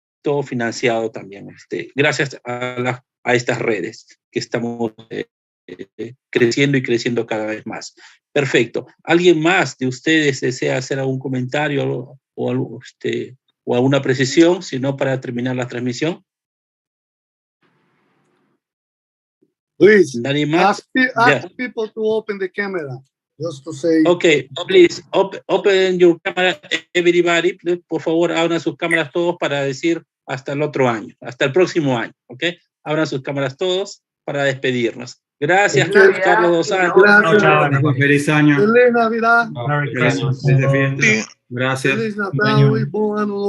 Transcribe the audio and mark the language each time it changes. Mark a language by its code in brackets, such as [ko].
[es] Todo financiado también, gracias a estas redes que estamos creciendo y creciendo cada vez más. Perfecto. ¿Alguien más de ustedes desea hacer algún comentario o alguna precisión, si no, para terminar la transmisión? Luis, ¿Nadie más? [en] ask people to open the camera, just to say. Okay, please, open your camera, everybody. [es] Por favor, abran sus cámaras todos para decir hasta el otro año, hasta el próximo año, ¿ok? Abran sus cámaras todos para despedirnos. Gracias, Carlos Dos Santos. Gracias. Feliz año. Feliz Navidad. [en] Merry Christmas. [es] Feliz Gracias. [pt] Feliz Natal [es] y buen año nuevo.